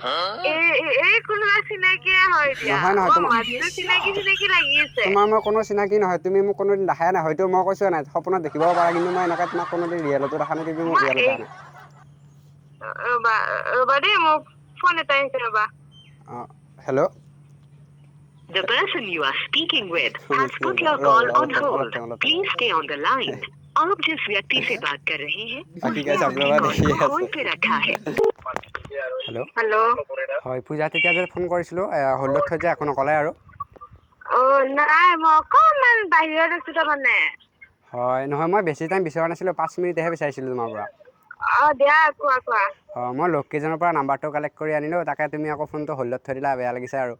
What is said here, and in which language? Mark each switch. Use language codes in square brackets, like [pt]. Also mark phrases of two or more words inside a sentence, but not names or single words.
[as] এই কোনোবা চিনাকিয়ে হয় দিয়া। মাতটো চিনাকি চিনাকি লাগি আছে। তোমাৰ মই কোনো চিনাকি নহয়, তুমি মোক কোনোদিন দেখাই নাই। হয়তো মই কৈছোঁ নাই সপোনত দেখিব পাৰা, কিন্তু মই এনেকৈ তোমাক কোনোদিন ৰিয়েলতো দেখা নাই, তুমি মোক ৰিয়েলত দেখা নাই। ৰবা দেই, মোক ফোন এটা আহিছে ৰবা। হেল্ল'। [en] The person you are speaking with has put your call on hold. Please stay on the line. [hi] आप जिस व्यक्ति से बात कर रहे हैं उसने आपकी कॉल को होल्ड पे रखा है। [as] হেল্ল'। হয় পূজা, তেতিয়া যে ফোন কৰিছিলোঁ হোল্ডত থৈ যে একো নক'লে আৰু। নাই মই অকণমান বাহিৰত আছোঁ তাৰমানে। হয় নহয়, মই বেছি টাইম বিচৰা নাছিলোঁ, 5 মিনিটহে বিচাৰিছিলোঁ তোমাৰ পৰা। দিয়া কোৱা। মই লগ কেইজনৰ পৰা নাম্বাৰটো কালেক্ট কৰি আনিলোঁ, তাকে তুমি আকৌ ফোনটো হোল্ডত থৈ দিলা, বেয়া লাগিছে আৰু।